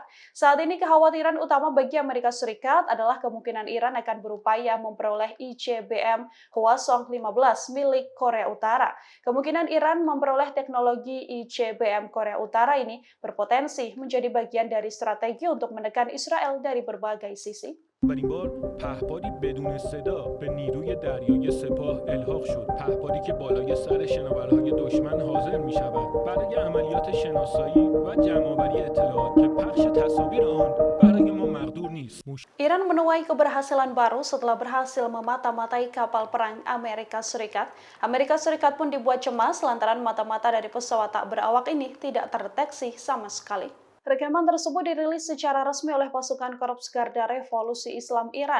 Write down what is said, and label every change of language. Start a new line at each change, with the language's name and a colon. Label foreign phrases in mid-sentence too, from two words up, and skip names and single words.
Indonesian: Saat ini kekhawatiran utama bagi Amerika Serikat adalah kemungkinan Iran akan berupaya memperoleh ICBM Hwasong-15 milik Korea Utara. Kemungkinan Iran memperoleh teknologi ICBM Korea Utara ini berpotensi menjadi bagian dari strategi untuk menekan Israel dari berbagai sisi.
Persian: اولین بار پهپادی بدون صدا به نیروی دریایی سپاه الحاق شد. پهپادی که بالای سر شناورهای دشمن حاضر می شود برای عملیات شناسایی و جمع‌آوری اطلاعات که پخش تصاویر آن برای ما مقدور نیست.
Indonesian: Iran menuai keberhasilan baru setelah berhasil memata-matai kapal perang Amerika Serikat. Amerika Serikat pun dibuat cemas lantaran mata-mata dari pesawat tak berawak ini tidak terdeteksi sama sekali. Rekaman tersebut dirilis secara resmi oleh pasukan Korps Garda Revolusi Islam Iran.